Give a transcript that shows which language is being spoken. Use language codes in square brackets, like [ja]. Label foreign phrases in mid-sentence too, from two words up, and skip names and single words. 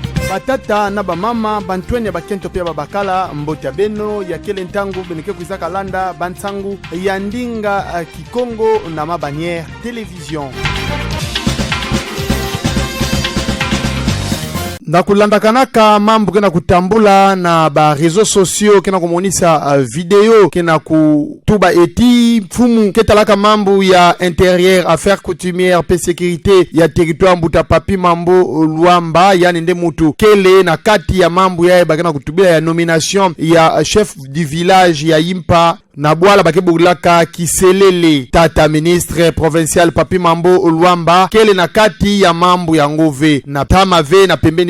[ktu] batata na bamama bantwenya bakento pia babakala mbota beno ya kele ntangu beneke kuisaka landa bantangu ya ndinga Kikongo na mabanière télévision. Na kulandakanaka mambo kena kutambula na ba [fr] réseaux sociaux [ktu] kena kumonisa video kena kutuba eti fumu ketalaka mambo ya intérieur [fr] affaires coutumières [ktu] pe sécurité ya territoire mbuta papi mambo Luamba yani nde mutu kele na kati ya mambo ya bakena kutubila ya nomination ya [fr] chef du village [ktu] ya Impa na bwala bakebulaka Kiselele tata [fr] ministre provincial [ktu] papi mambo Luamba kele na kati ya mambo ya ngove na tama ve na pembeni